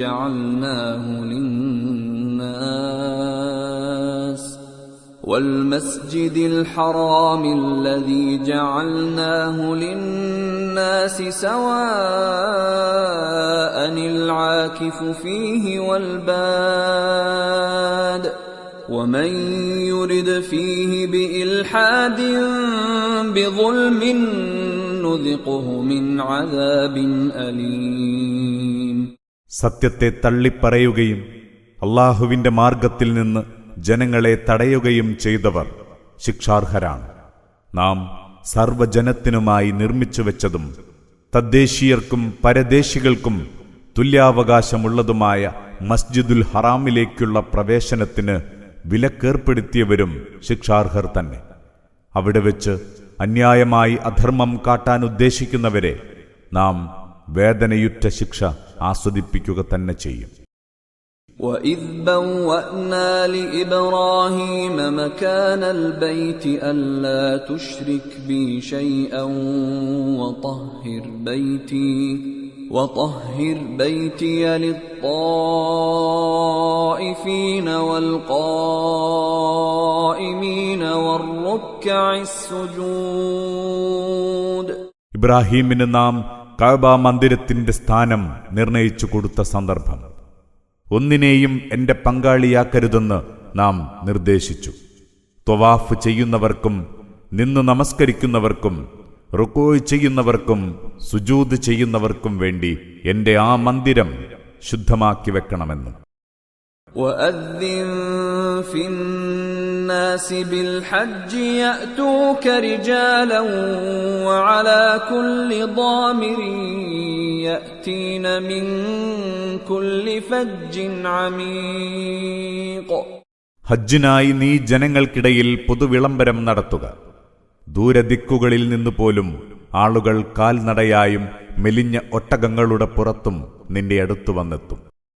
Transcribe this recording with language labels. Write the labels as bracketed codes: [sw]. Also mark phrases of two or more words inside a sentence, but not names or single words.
[ar] جعلناه للناس سواء العاكف فيه والباد ومن يرد فيه بإلحاد بظلم نذقه من عذاب أليم. [ml] സത്യത്തെ തള്ളിപ്പറയുകയും അല്ലാഹുവിന്റെ മാർഗത്തിൽ നിന്ന് ജനങ്ങളെ തടയുകയും ചെയ്തവർ ശിക്ഷാർഹരാണ്. നാം സർവ്വജനത്തിനുമായി നിർമ്മിച്ചുവെച്ചതും തദ്ദേശീയർക്കും പരദേശികൾക്കും തുല്യാവകാശമുള്ളതുമായ മസ്ജിദുൽ ഹറാമിലേക്കുള്ള പ്രവേശനത്തിന് വിലക്കേർപ്പെടുത്തിയവരും ശിക്ഷാർഹർ തന്നെ. അവിടെ വെച്ച് അന്യായമായി അധർമ്മം കാട്ടാൻ ഉദ്ദേശിക്കുന്നവരെ നാം വേദനയുറ്റ ശിക്ഷ ആസ്വദിപ്പിക്കുക തന്നെ ചെയ്യും. [ar] وَإِذْ بَوَّأْنَا لِإِبْرَاهِيمَ مَكَانَ الْبَيْتِ أَلَّا تُشْرِكْ بِي شَيْئًا وَطَهِّرْ بَيْتِيَ لِلطَّائِفِينَ وَالْقَائِمِينَ وَالرُّكَّعِ السُّجُودِ. [ml] ഇബ്രാഹീമിന് നാം കഅബ മന്ദിരത്തിന്റെ സ്ഥാനം നിർണയിച്ചു കൊടുത്ത സന്ദർഭം. ഒന്നിനെയും എന്റെ പങ്കാളിയാക്കരുതെന്ന് നാം നിർദ്ദേശിച്ചു. ത്വവാഫ് ചെയ്യുന്നവർക്കും നിന്ന് നമസ്കരിക്കുന്നവർക്കും റുകൂഅ് ചെയ്യുന്നവർക്കും സുജൂദ് ചെയ്യുന്നവർക്കും വേണ്ടി എന്റെ ആ മന്ദിരം ശുദ്ധമാക്കി വെക്കണമെന്ന്. [ar] وَأَذِّن فِي النَّاسِ بِالْحَجِّ يَأْتُوكَ رِجَالًا وَعَلَى كُلِّ ضَامِرٍ يَأْتِينَ مِنْ كُلِّ فَجٍّ عَمِيقٍ. [ml] ഹജ്ജിനായി നീ ജനങ്ങൾക്കിടയിൽ പൊതുവിളംബരം നടത്തുക. ദൂരദിക്കുകളിൽ നിന്നുപോലും ആളുകൾ കാൽനടയായും മെലിഞ്ഞ ഒട്ടകങ്ങളുടെ പുറത്തും നിന്റെ അടുത്തു വന്നെത്തും.